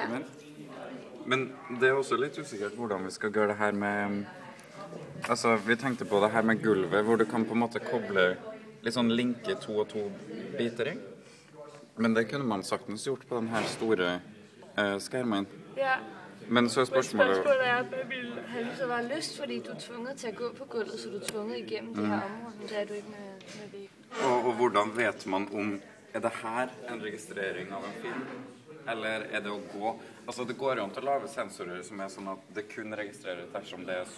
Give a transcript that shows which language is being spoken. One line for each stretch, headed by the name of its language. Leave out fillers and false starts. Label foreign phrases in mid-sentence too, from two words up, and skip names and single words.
Norwegian: Men det er også litt usikkert hvordan vi skal gjøre det her med... Altså, vi tenkte på det her med gulvet, hvor du kan på en måte koble litt sånn linke 2 og 2 biter i.
Danish: Men det kunne man sagtens gjort på den her store skærmen. Ja.
Norwegian: Men så er spørsmålet... Men spørsmålet er,
Danish: at vil have lige så meget lyst, fordi du er tvunget til at gå på gulvet, så du er tvunget igennem det her område, men det er du ikke med væggen.
Norwegian: Og hvordan vet man om... Er det her en registrering av en film? Eller er det å gå... Altså, det går jo an til å lage sensorer som er sånn at det kun registrerer dersom det er